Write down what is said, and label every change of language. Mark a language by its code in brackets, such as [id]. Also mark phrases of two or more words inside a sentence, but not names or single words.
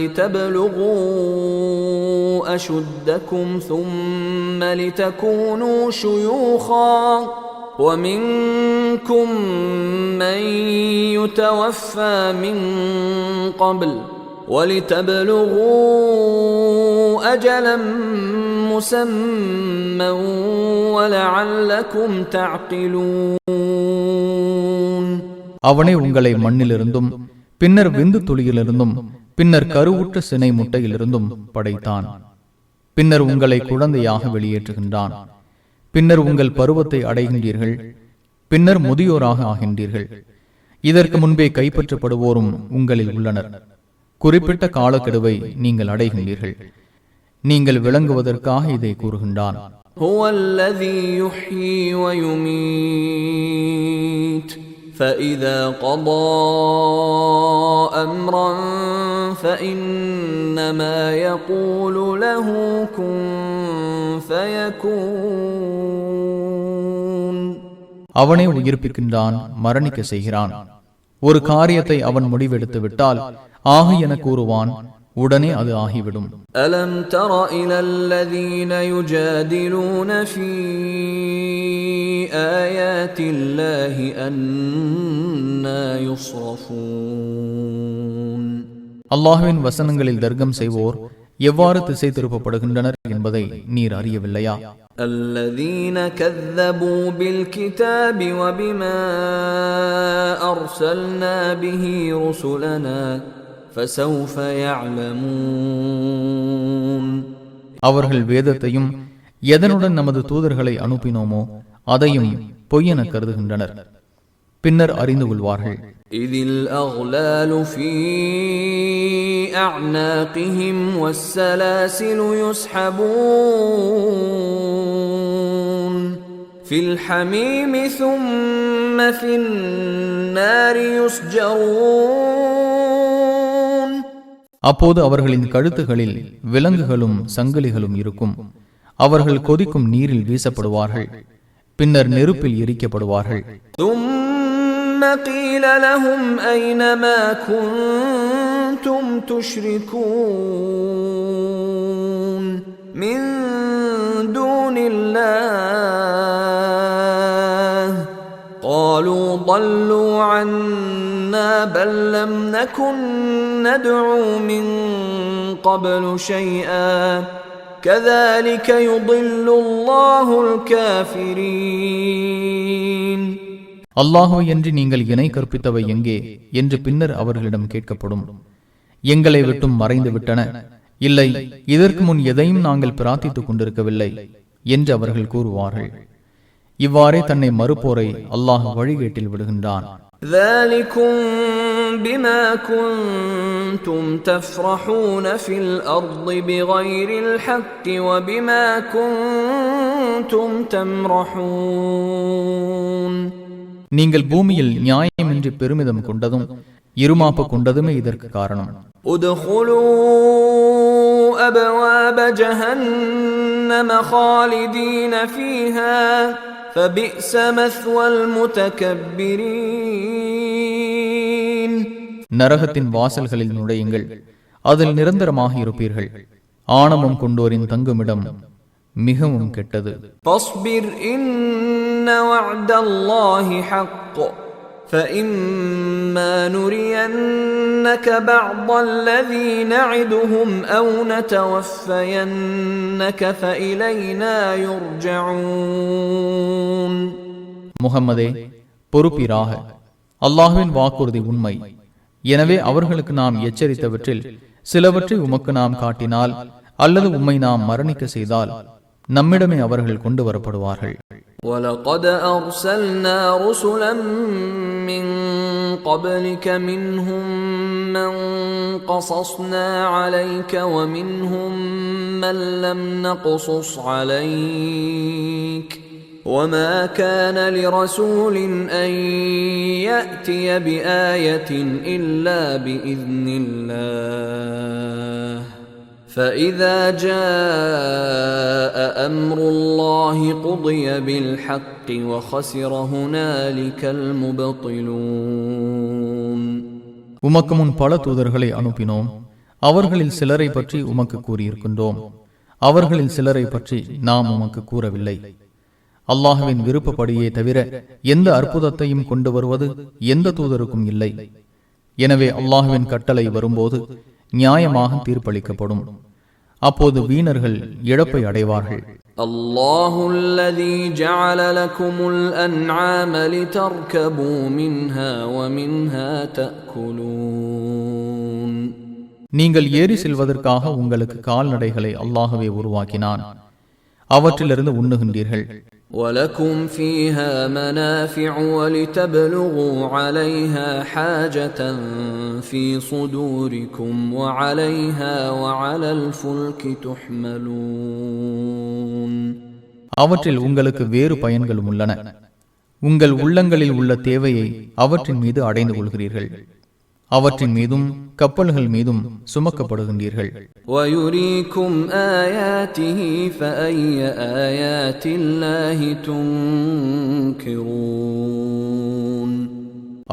[ar] لتبلغوا أشدكم ثم لتكونوا شيوخا ومنكم من يتوفى من قبل ولتبلغوا أجلا مسمى ولعلكم تعقلون. [ta] அவனே உங்களை மண்ணிலிருந்தும் பின்னர் விந்து துளியிலிருந்தும் பின்னர் கருவுற்ற சினை முட்டையிலிருந்தும் படைத்தான். பின்னர் உங்களை குழந்தையாக வெளியேற்றுகின்றான். பின்னர் உங்கள் பருவத்தை அடைகின்றீர்கள். பின்னர் முதியோராக ஆகின்றீர்கள். இதற்கு முன்பே கைப்பற்றப்படுவோரும் உங்களில் உள்ளனர். குறிப்பிட்ட காலக்கெடுவை நீங்கள் அடைகின்றீர்கள். நீங்கள் விளங்குவதற்காக இதை கூறுகின்றான். [ar] هو الذي يحيي ويميت فإذا قضى أمرا فإنما يقول له كن فيكون. [ta] அவனே உயிர்ப்பிக்கின்றான், மரணிக்க செய்கிறான். ஒரு காரியத்தை அவன் முடிவெடுத்து விட்டால் ஆகு என கூறுவான், உடனே அது ஆகிவிடும். [ar] ألم تر إلى الذين يجادلون في آيات الله أنى يصرفون. [ta] அல்லாஹ்வின் வசனங்களில் தர்க்கம் செய்வோர் எவ்வாறு திசை திருப்பப்படுகின்றனர் என்பதை நீர் அறியவில்லையா? [ar] الذين كذبوا بالكتاب وبما أرسلنا به رسلنا فسوف يعلمون. [ta] அவர்கள் வேதத்தையும் எதனுடன் நமது தூதர்களை அனுப்பினோமோ அதையும் பொய்யென கருதுகின்றனர். பின்னர் அறிந்து கொள்வார்கள். [ar] إذ الأغلال في أعناقهم والسلاسل يسحبون في الحميم ثم في النار يسجرون. [ta] அப்போது அவர்களின் கழுத்துகளில் விலங்குகளும் சங்கிலிகளும் இருக்கும். அவர்கள் கொதிக்கும் நீரில் வீசப்படுவார்கள். பின்னர் நெருப்பில் எரிக்கப்படுவார்கள். [ar] قيل لهم أين ما كنتم تشركون من دون الله قالوا ضلوا عنا بل لم نكن ندعو من قبل شيئا كذلك يضل الله الكافرين. [ta] அல்லாஹ்வை என்று நீங்கள் இணை கற்பித்தவை எங்கே என்று பின்னர் அவர்களிடம் கேட்கப்படும். எங்களை விட்டும் மறைந்து விட்டன, இல்லை இதற்கு முன் எதையும் நாங்கள் பிரார்த்தித்துக் கொண்டிருக்கவில்லை என்று அவர்கள் கூறுவார்கள். இவ்வாறே தன்னை மறுப்போரை அல்லாஹ் வழிகேட்டில் விடுகின்றான். [ar] ذلكم بما كنتم تفرحون في الأرض بغير الحق وبما كنتم تمرحون. [ta] நீங்கள் பூமியில் நியாயமின்றி பெருமிதம் கொண்டதும் இருமாப்பு கொண்டதுமே இதற்கு காரணம். [ar] ادخلوا أبواب جهنم خالدين فيها فبئس مثوى المتكبرين. [ta] நரகத்தின் வாசல்களில் நுழையுங்கள், அதில் நிரந்தரமாக இருப்பீர்கள். ஆணவம் கொண்டோரின் தங்குமிடம் மிகவும் கெட்டது. [ar] فاصبر إن وعد الله حق فإما نرينك بعض الذي نعدهم أو نتوفينك فإلينا يرجعون. [ta] முஹம்மதே, பொறுப்பீராக. அல்லாஹ்வின் வாக்குறுதி உண்மை. எனவே அவர்களுக்கு நாம் எச்சரித்தவற்றில் சிலவற்றை உமக்கு நாம் காட்டினால் அல்லது உம்மை நாம் மரணிக்க செய்தால் நம்மிடமே அவர்கள் கொண்டு வரப்படுவார்கள். [ar] وَلَقَدْ أَرْسَلْنَا رُسُلًا مِّن قَبْلِكَ مِنْهُم مَّن قَصَصْنَا عَلَيْكَ وَمِنْهُم مَّن لَّمْ نَقْصُصْ عَلَيْكَ وَمَا كَانَ لِرَسُولٍ أَن يَأْتِيَ بِآيَةٍ إِلَّا بِإِذْنِ اللَّهِ فَإِذَا جَاءَ أَمْرُ اللَّهِ قُضِيَ بِالْحَقِّ وَخَسِرَ هُنَالِكَ الْمُبْطِلُونَ. [ta] உமக்கு முன் பல தூதர்களை அனுப்பினோம். அவர்களில் சிலரை பற்றி உமக்கு கூறியிருக்கின்றோம். அவர்களில் சிலரை பற்றி நாம் உமக்கு கூறவில்லை. அல்லாஹ்வின் விருப்பப்படியே தவிர எந்த அற்புதத்தையும் கொண்டு வருவது எந்த தூதருக்கும் இல்லை. எனவே அல்லாஹ்வின் கட்டளை வரும்போது நியாயமாக தீர்ப்பளிக்கப்படும். அப்போது வீணர்கள் இழப்பை அடைவார்கள். [ar] الله الذي جعل لكم الأنعام لتركبوا منها ومنها تأكلون. [ta] நீங்கள் ஏறி செல்வதற்காக உங்களுக்கு கால்நடைகளை அல்லாஹ்வே உருவாக்கினான். அவற்றிலிருந்து உண்ணுகின்றீர்கள். [ar] وَلَكُمْ فِيهَا مَنَافِعُ وَلِتَبْلُغُوا عَلَيْهَا حَاجَةً فِي صُدُورِكُمْ وَعَلَيْهَا وَعَلَى الْفُلْكِ تُحْمَلُونَ. [ta] அவற்றில் உங்களுக்கு வேறு பயன்களும் உள்ளன. உங்கள் உள்ளங்களில் உள்ள தேவையை அவற்றின் மீது அடைந்து கொள்கிறீர்கள். அவற்றின் மீதும் கப்பல்கள் மீதும் சுமக்கப்படுகின்றீர்கள். [ar] وَيُرِيكُمْ آيَاتِهِ فَأَيَّ آيَاتِ اللَّهِ تُنْكِرُونَ.